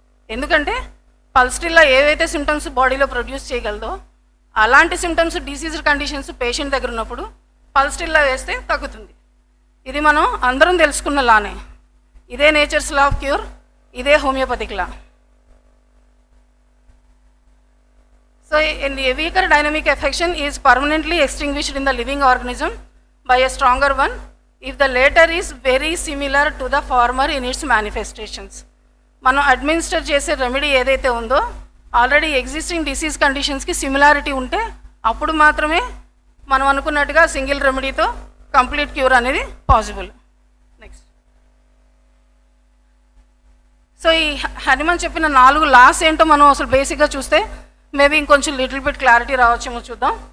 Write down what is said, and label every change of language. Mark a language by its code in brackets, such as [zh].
[te] ఎందుకంటే పల్స్టిల్లా ఏవైతే సిమ్టమ్స్ బాడీలో ప్రొడ్యూస్ చేయగలదో అలాంటి సిమ్టమ్స్ డిసీజ్డ్ కండిషన్స్ పేషెంట్ దగ్గర ఉన్నప్పుడు పల్స్టిల్లా వేస్తే తగ్గుతుంది. ఇది మనం అందరం తెలుసుకున్న లానే. ఇదే నేచర్స్ లా ఆఫ్ క్యూర్, ఇదే homoeopathic law. [en] So a weaker dynamic affection is permanently extinguished in the living organism by a stronger one if the latter is very similar to the former in its manifestations. [te] మనం administer చేసే remedy ఏదైతే ఉందో already existing disease కండిషన్స్కి similarity ఉంటే అప్పుడు మాత్రమే మనం అనుకున్నట్టుగా single రెమెడీతో complete cure అనేది పాసిబుల్. నెక్స్ట్, సో ఈ హనుమాన్ చెప్పిన 4 లాస్ ఏంటో మనం అసలు బేసిక్గా చూస్తే మేబీ ఇంకొంచెం లిటిల్ బిట్ క్లారిటీ రావచ్చేమో చూద్దాం.